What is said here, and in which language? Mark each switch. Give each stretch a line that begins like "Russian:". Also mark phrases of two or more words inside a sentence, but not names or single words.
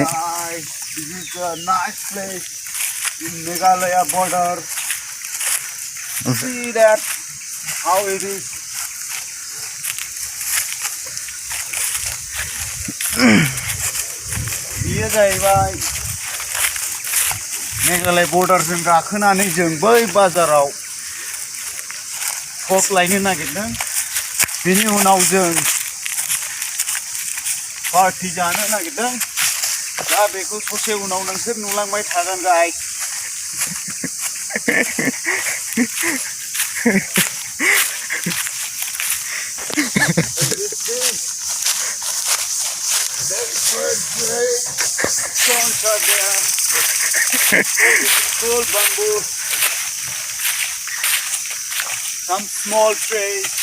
English: This is a nice place in Meghalaya border. See that how it is. Here
Bodo: जाहैबाय मेघालय बर्डारजों गाखोनानै जों बै बाजाराव फक लायनो नागिरदों बेनि उनाव जों पार्टी जानो नागिरदों दा बेखौ ससे उनाव नोंसोर नुलांबाय थागोन
English: guys stones are there. Cool bamboo. Some small trees.